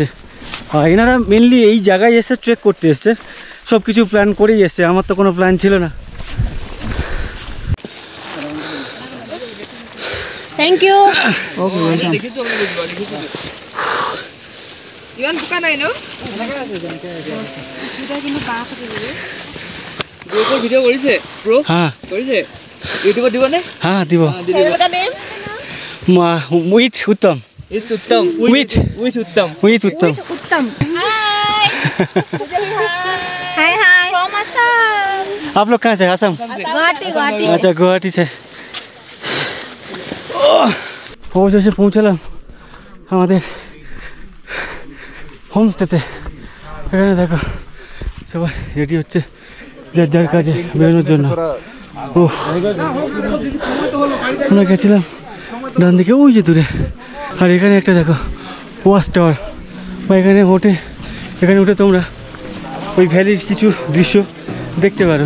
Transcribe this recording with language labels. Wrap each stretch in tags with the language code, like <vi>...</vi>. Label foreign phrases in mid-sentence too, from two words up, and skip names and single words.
<bn>আর এনারা মেনলি এই জায়গায় এসে ট্রেক করতে এসছে, সব কিছু প্ল্যান করেই এসছে, আমার তো কোনো প্ল্যান ছিল না।</bn> <en>Thank you.</en> <as>ভিডিও কৰিছে ব্ৰ? হ্যাঁ কৰিছে? ইউটিউবত দিবনে? হ্যাঁ দিব। উইথ উত্তম।</as> <en>It's Uttam. With Uttam. With Uttam. Uttam hi hi from Assam</en> <hi>आप लोग कहाँ से? असम। गुवाहाटी गुवाहाटी अच्छा गुवाहाटी से।</hi> <bn>অবশেষে পৌঁছালাম আমাদের হোমস্টেতে। এখানে দেখো সবাই রেডি হচ্ছে যার যার কাজে বেরোনোর জন্য। ও আমরা গেছিলাম ডান দিকে ওই যে দূরে, আর এখানে একটা দেখো</bn> <en>watch tower,</en> <bn>বা এখানে উঠে তোমরা ওই ভ্যালির কিছু দৃশ্য দেখতে পারো।</bn>